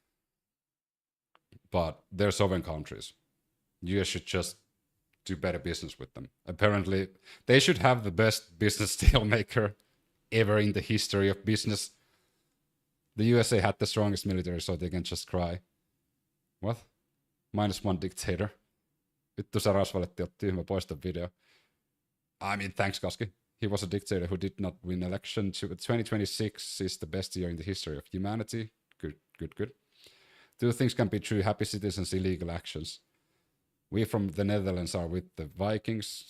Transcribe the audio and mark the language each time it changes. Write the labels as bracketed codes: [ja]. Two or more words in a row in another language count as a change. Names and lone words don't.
[en] But they're sovereign countries. US should just do better business with them. Apparently, they should have the best business deal maker ever in the history of business. The USA had the strongest military, so they can just cry. What? -1 dictator. [fi] Vittu se rasvaletti otti tyhmä poista video. [en] I mean, thanks, Koski. He was a dictator who did not win election. 2026 is the best year in the history of humanity. Good, good, good. Two things can be true: happy citizens, illegal actions. We from the Netherlands are with the Vikings.